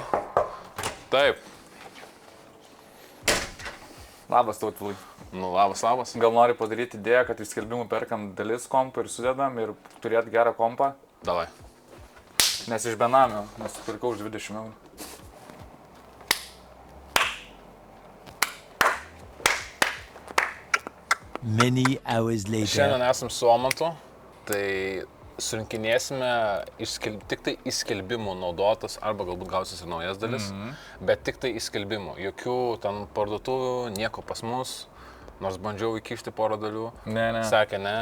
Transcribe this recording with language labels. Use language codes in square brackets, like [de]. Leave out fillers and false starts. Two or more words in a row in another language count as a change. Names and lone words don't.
[lt] Taip. Labas, Tautvilai. Nu, labas. Gal nori padaryti idėją, kad iš skelbimų perkam dalis kompų ir sudedam ir turėti gerą kompą? Davai. Nes iš benamio, nusipirkau už 20 eurų. [en] Many hours later. [lt] Šiandien esam su Omantu, tai surinkinėsime tik tai įskelbimų naudotas arba galbūt gausis ir naujas dalis, bet tik tai įskelbimų. Jokių ten parduotuvių, nieko pas mus, nors bandžiau įkišti porą dalių. Ne. Sakė ne.